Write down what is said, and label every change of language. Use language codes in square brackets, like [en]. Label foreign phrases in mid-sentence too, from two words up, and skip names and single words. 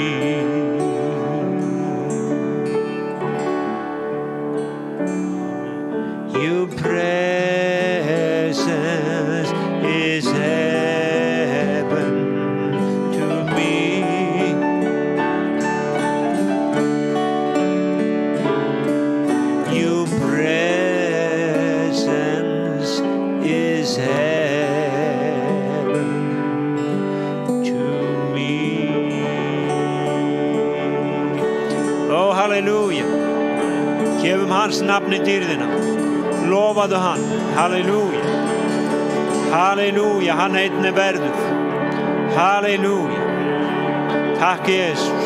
[en] Your presence is heaven to me. Your presence is heaven to me. Oh, hallelujah. [is] Gefum hans nafni dýrðina. Lofaðu hann. Halleluja. Halleluja. Hann einn er verður. Halleluja. Takk Jesus.